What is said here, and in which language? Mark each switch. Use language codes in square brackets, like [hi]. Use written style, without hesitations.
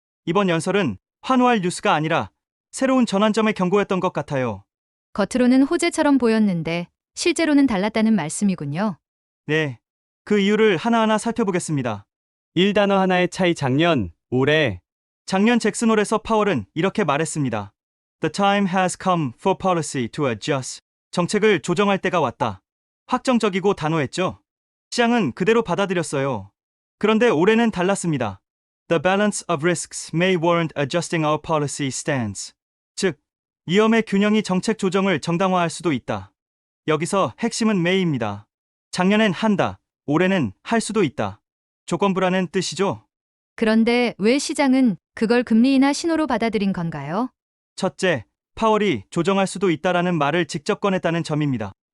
[ko] 이번 연설은 환호할 뉴스가 아니라 새로운 전환점의 경고였던 것 같아요. 겉으로는 호재처럼 보였는데 실제로는 달랐다는 말씀이군요. 네, 그 이유를 하나하나 살펴보겠습니다. 1단어 하나의 차이 작년, 올해. 작년 잭슨홀에서 파월은 이렇게 말했습니다. [en] The time has come for policy to adjust. [ko] 정책을 조정할 때가 왔다. 확정적이고 단호했죠. 시장은 그대로 받아들였어요. 그런데 올해는 달랐습니다. [en] The balance of risks may warrant adjusting our policy stance. [ko] 즉, 위험의 균형이 정책 조정을 정당화할 수도 있다. 여기서 핵심은 may입니다. 작년엔 한다, 올해는 할 수도 있다. 조건부라는 뜻이죠. 그런데 왜 시장은 그걸 금리 인하 신호로 받아들인 건가요? 첫째, 파월이 조정할 수도 있다라는 말을 직접 꺼냈다는 점입니다.